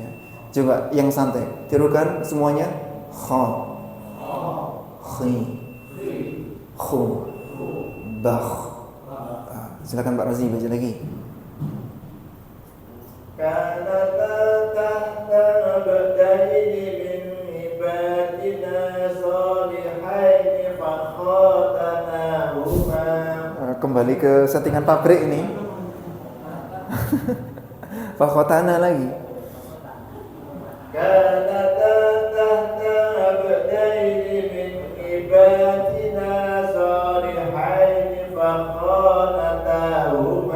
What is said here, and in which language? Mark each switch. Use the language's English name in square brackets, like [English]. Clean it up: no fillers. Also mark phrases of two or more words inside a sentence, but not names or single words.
[Indonesian] Coba yang santai, tirukan semuanya. Khi, khu, bakh. Silakan Pak Razi baca lagi. [Arabic] كانتا تحت عبدين من عبادنا صالحين فخانتاهما. [Indonesian] Kembali ke settingan pabrik ini. Fakhotana lagi. [Arabic] كانتا تحت عبدين من عبادنا صالحين فخانتاهما.